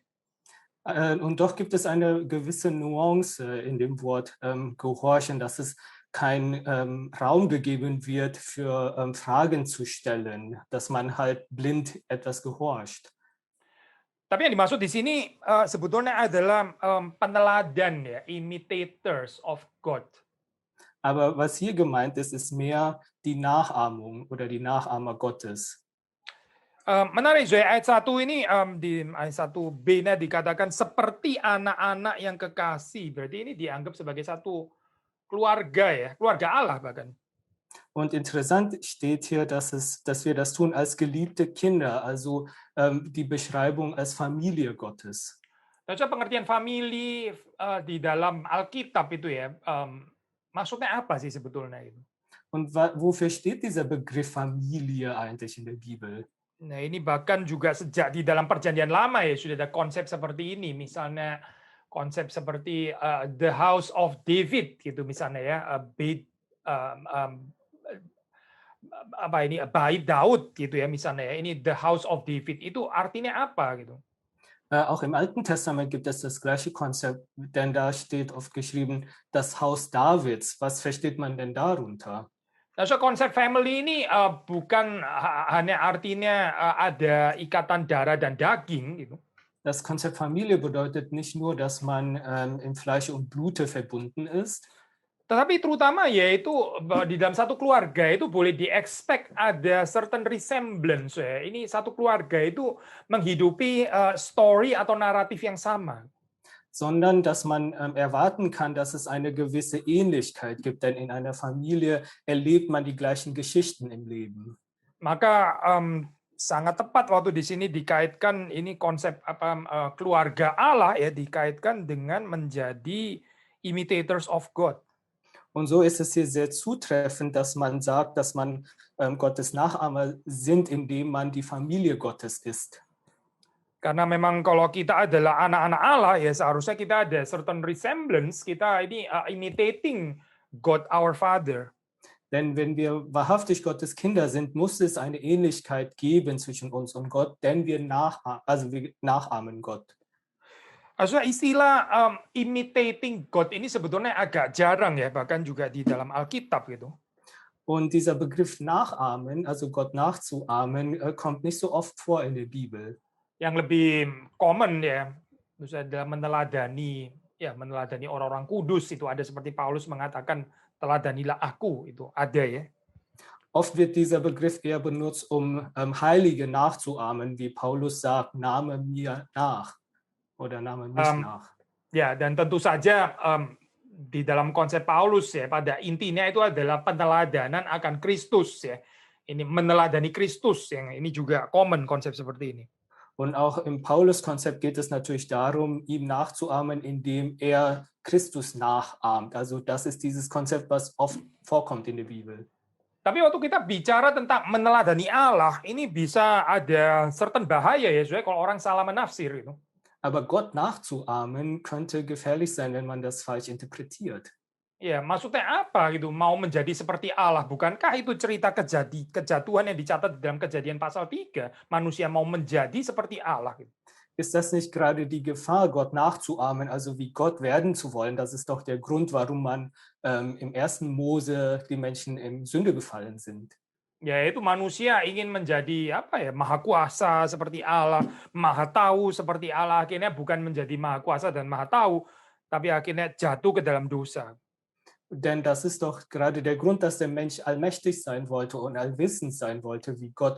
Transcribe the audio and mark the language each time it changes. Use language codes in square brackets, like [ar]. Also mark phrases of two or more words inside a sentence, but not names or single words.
[de] Und doch gibt es eine gewisse Nuance in dem Wort gehorchen, dass es kein Raum gegeben wird für Fragen zu stellen, dass man halt blind etwas gehorcht. [id] Tapi yang dimaksud di sini sebetulnya adalah peneladan ya, [en] imitators of God. [de] Aber was hier gemeint ist, ist mehr die Nachahmung oder die Nachahmer Gottes. [id] Menarik, Zoe, ayat 1 ini di ayat 1b-nya dikatakan seperti anak-anak yang kekasih. Berarti ini dianggap sebagai satu keluarga ya, keluarga Allah bahkan. [de] Und interessant steht hier, dass wir das tun als geliebte Kinder, also die Beschreibung als Familie Gottes. [id] Nah, coba pengertian family di dalam Alkitab itu ya, maksudnya apa sih sebetulnya itu? [de] Und wofür steht dieser Begriff Familie eigentlich in der Bibel? [id] Nah, ini bahkan juga sejak di dalam Perjanjian Lama ya sudah ada konsep seperti ini. Misalnya konsep seperti [en] the House of David [id] gitu misalnya ya, apa ini bait Daud gitu ya misalnya ya. Ini [en] the House of David [id] itu artinya apa gitu? [de] Auch im Alten Testament gibt es das gleiche Konzept, denn da steht oft geschrieben, das Haus Davids. Was versteht man denn darunter? [id] Nah, so konsep family ini bukan hanya artinya ada ikatan darah dan daging gitu. [de] Das Konzept Familie bedeutet nicht nur, dass man im Fleisch und Blute verbunden ist, [id] Tetapi terutama yaitu di dalam satu keluarga itu boleh di-expect ada [en] certain resemblance [id] ya. Ini satu keluarga itu menghidupi story atau naratif yang sama. [de] sondern dass man erwarten kann, dass es eine gewisse Ähnlichkeit gibt, denn in einer Familie erlebt man die gleichen Geschichten im Leben. [id] Maka sangat tepat waktu di sini dikaitkan ini konsep keluarga Allah ya dikaitkan dengan menjadi [en] imitators of God. [de] Und so ist es hier sehr zutreffend, dass man sagt, dass man Gottes Nachahmer sind, indem man die Familie Gottes ist. [id] Karena memang kalau kita adalah anak-anak Allah ya seharusnya kita ada [en] certain resemblance, [id] kita ini [en] imitating God our Father. [de] Denn wenn wir wahrhaftig Gottes Kinder sind, muss es eine Ähnlichkeit geben zwischen uns und Gott, denn wir nachahmen Gott. [id] Also istilah [en] imitating God [id] ini sebetulnya agak jarang ya, bahkan juga di dalam Alkitab gitu. [de] Und dieser Begriff nachahmen, also Gott nachzuahmen, kommt nicht so oft vor in der Bibel. [id] Yang lebih common ya, misalnya meneladani orang-orang kudus itu ada seperti Paulus mengatakan teladanilah aku itu ada ya. [de] Oft wird dieser Begriff eher benutzt, Heilige nachzuahmen, wie Paulus sagt, nahme mir nach oder nahme mich nach. [id] Ya, dan tentu saja di dalam konsep Paulus ya pada intinya itu adalah peneladanan akan Kristus ya. Ini meneladani Kristus yang ini juga common konsep seperti ini. [de] Und auch im Paulus-Konzept geht es natürlich darum, ihm nachzuahmen, indem er Christus nachahmt. Also das ist dieses Konzept, was oft vorkommt in der Bibel. [id] Tapi waktu kita bicara tentang meneladani Allah, ini bisa ada certain bahaya ya, soalnya kalau orang salah menafsir itu. [de] Aber Gott nachzuahmen könnte gefährlich sein, wenn man das falsch interpretiert. [id] Ya, maksudnya apa gitu? Mau menjadi seperti Allah, bukankah itu cerita kejatuhan yang dicatat di dalam Kejadian pasal 3? Manusia mau menjadi seperti Allah gitu. [de] Ist das nicht gerade die Gefahr, Gott nachzuahmen, also wie Gott werden zu wollen? Das ist doch der Grund, warum man im 1. Mose die Menschen in Sünde gefallen sind. [id] Yaitu manusia ingin menjadi maha kuasa seperti Allah, maha tahu seperti Allah, akhirnya bukan menjadi maha kuasa dan maha tahu, tapi akhirnya jatuh ke dalam dosa. [de] Denn das ist doch gerade der Grund, dass der Mensch allmächtig sein wollte und allwissend sein wollte wie Gott.